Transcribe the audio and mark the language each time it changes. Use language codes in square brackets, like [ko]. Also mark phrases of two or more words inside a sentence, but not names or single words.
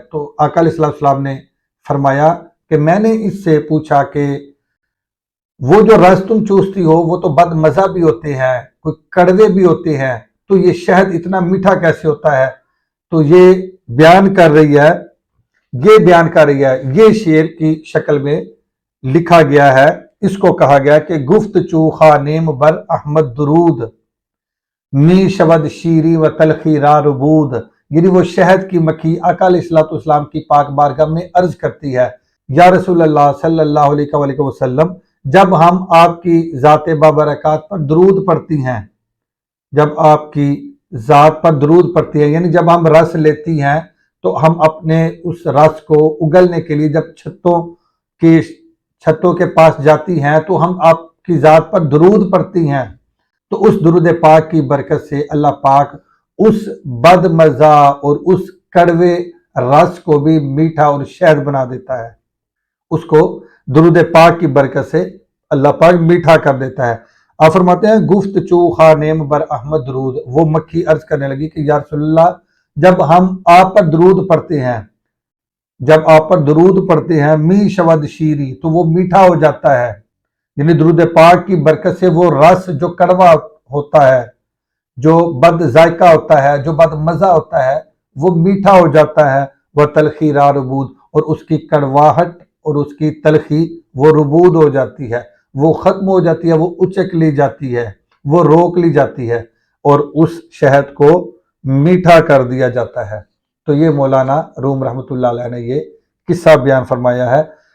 [ur] تو آقا [ar] علیہ السلام [ur] نے فرمایا کہ میں نے اس سے پوچھا کہ وہ جو رس تم چوستی ہو وہ تو بد مزہ بھی ہوتے ہیں، کوئی کڑوے بھی ہوتے ہیں، تو یہ شہد اتنا میٹھا کیسے ہوتا ہے؟ تو یہ بیان کر رہی ہے، یہ شعر کی شکل میں لکھا گیا ہے۔ اس کو کہا گیا کہ [fa] گفت چوخا نیم بر احمد درود، می شود شیری و تلخی را ربود، [ur] یعنی وہ شہد کی مکھی آقا [ar] علیہ السلام [ur] کی پاک بارگاہ میں عرض کرتی ہے، [ar] یا رسول اللہ صلی اللہ علیہ وآلہ وسلم، [ur] جب ہم آپ کی ذات بابرکات پر درود پڑھتی ہیں، جب آپ کی ذات پر درود پڑھتی ہے، یعنی جب ہم رس لیتی ہیں تو ہم اپنے اس رس کو اگلنے کے لیے جب چھتوں کے پاس جاتی ہیں تو ہم آپ کی ذات پر درود پڑھتی ہیں، تو اس درود پاک کی برکت سے اللہ پاک اس بد مزہ اور اس کڑوے رس کو بھی میٹھا اور شہد بنا دیتا ہے، اس کو درود پاک کی برکت سے اللہ پاک میٹھا کر دیتا ہے۔ آپ فرماتے ہیں [fa] گفت چوخا نیم بر احمد درود، [ur] وہ مکھی عرض کرنے لگی کہ [ar] یا رسول اللہ، [ur] جب ہم آپ پر درود پڑھتے ہیں [fa] می شود شیری، [ur] تو وہ میٹھا ہو جاتا ہے، یعنی درود پاک کی برکت سے وہ رس جو کڑوا ہوتا ہے، جو بد ذائقہ ہوتا ہے، جو بد مزہ ہوتا ہے، وہ میٹھا ہو جاتا ہے، وہ [fa] تلخی را ربود، [ur] اور اس کی کڑواہٹ اور اس کی تلخی وہ ربود ہو جاتی ہے، وہ ختم ہو جاتی ہے، وہ اچک لی جاتی ہے، وہ روک لی جاتی ہے، اور اس شہد کو میٹھا کر دیا جاتا ہے۔ تو یہ مولانا روم [ar] رحمۃ اللہ علیہ [ur] نے یہ قصہ بیان فرمایا ہے۔